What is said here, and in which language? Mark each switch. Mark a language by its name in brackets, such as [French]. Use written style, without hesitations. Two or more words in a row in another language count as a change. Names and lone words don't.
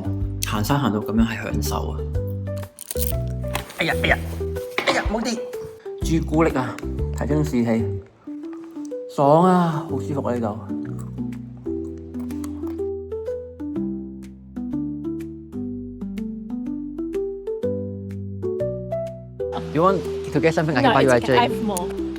[Cantonese] 行山行到咁樣係享受啊！哎呀，冇跌！朱古力啊，提升士氣，爽啊，好舒服啊呢度。 [English] You want to get something I can buy you a drink? I have more.